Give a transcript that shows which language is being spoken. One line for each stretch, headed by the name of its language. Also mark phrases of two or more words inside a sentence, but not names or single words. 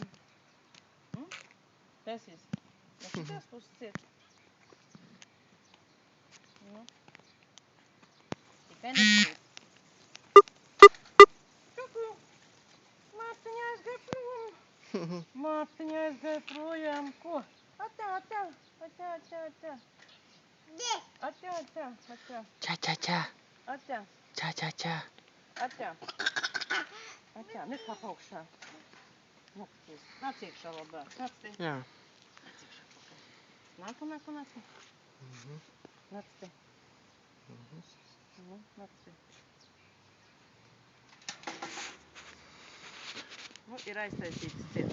Latvian: Taisies. No šitās puses ciet. Nu. Tikai nekrīt. Kuku! Mārtiņa aizgāja prom. Mārtiņa aizgāja projām, ko? Atā, atā, atā, atā, atā. Atā, atā, atā. Čā, čā, čā. Atā, Čā, čā, čā. atā. Atā, nekāp augšā. Nāc iekšā labāk. Nāc te. Jā. Nāc iekšā pakaļ. Nāku, nāku, nāku. Nāc te. Nāc te. Nu, ir aiztaisīts ciet.